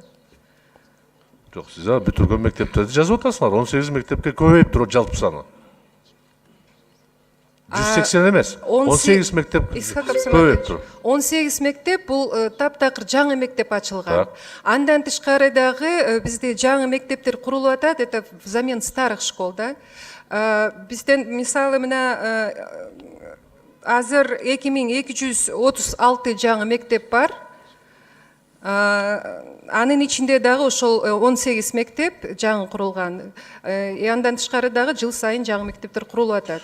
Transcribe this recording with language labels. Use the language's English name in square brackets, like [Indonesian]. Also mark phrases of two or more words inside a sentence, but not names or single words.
[Kyrgyz] Жок, сиз бүтүргөн мектептерди жазып атасыңар. 18 мектепке көбөйүп туруп жалпы саны. 180 эмес. 18 мектеп көбөйүп тур. 18 мектеп бул таптакыр жаңы мектеп ачылган. Андан тышкары дагы бизде жаңы мектептер курулуп атат, [Russian] это взамен старых школ, да. [Kyrgyz] Бизден мисалы мына азыр 2236 жаңы мектеп бар. Анын ичинде дагы ошол 18 мектеп жаңы курулган. Андан тышкары дагы жыл сайын жаңы мектептер курулуп атат.